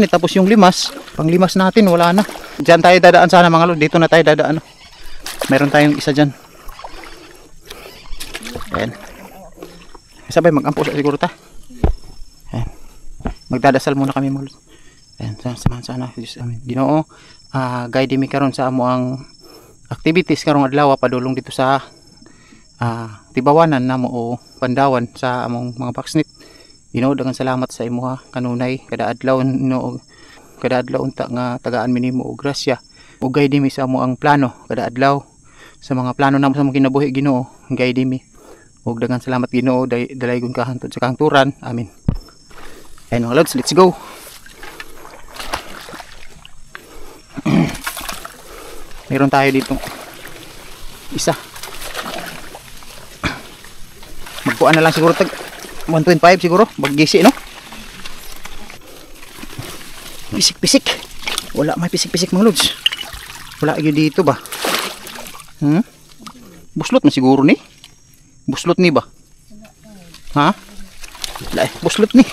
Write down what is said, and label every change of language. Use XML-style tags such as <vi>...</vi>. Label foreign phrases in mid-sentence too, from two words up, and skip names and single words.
<tl>Tapos yung limas, panglimas natin, wala na. Diyan tayo dadaan sana mga lods. Dito na tayo dadaan. Meron tayong isa dyan. Ayan.</tl> <ceb>Sabay mag-ampo sa siguro ta.</ceb> <tl>Ayan. Magdadasal muna kami mga lods. Ayan, samahan sana.</tl> <ceb>Ginoo, guide mi karon sa amo ang activities karong adlaw padulong dito sa tibawanan namo o pandawan sa among mga boxnet. Ginoo, daghang salamat sa imo ha kanunay kada adlaw no kada adlaw unta nga tagaan mi nimo og grasya ug guide mi sa amo ang plano kada adlaw sa mga plano namo sa mga kinabuhi. Ginoo, guide mi ug daghang salamat Ginoo dalaygon ka hangtod sa kahangturan.</ceb> <tl>Amen. Ayun mga lods,</tl> <en>let's go.</en> <tl>Meron tayo dito isa.</tl> <ceb>Magkuan na lang siguro tag 125 siguro baggisi no. Pisik-pisik. Wala may pisik-pisik mga lods. Wala gyud dito ba? Buslot na siguro ni. Buslot ni ba? Ha? Wala buslot ni.</ceb>